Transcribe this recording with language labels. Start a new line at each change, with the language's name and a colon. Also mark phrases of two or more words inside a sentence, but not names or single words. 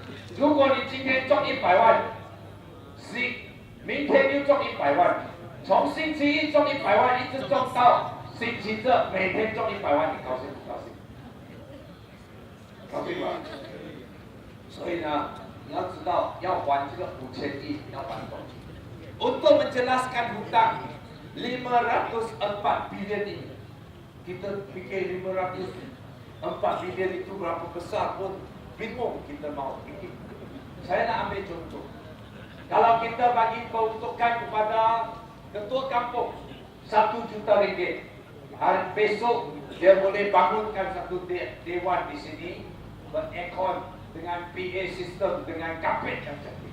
Chinese: 如果你今天中100万，明天又中100万，从星期一中100万，一直中到星期日，每天中100万，你高兴不高兴？高兴吧？所以呢，你要知道要还这个5000亿，要还多少？
Malay: Untuk menjelaskan hutang 504 bilion ini, kita fikir 504 bilion itu berapa besar pun bingung kita mau fikir. Saya nak ambil contoh. Kalau kita bagi peruntukan kepada ketua kampung 1 juta ringgit, hari besok dia boleh bangunkan satu dewan di sini beraircon dengan PA system dengan kapet yang cantik.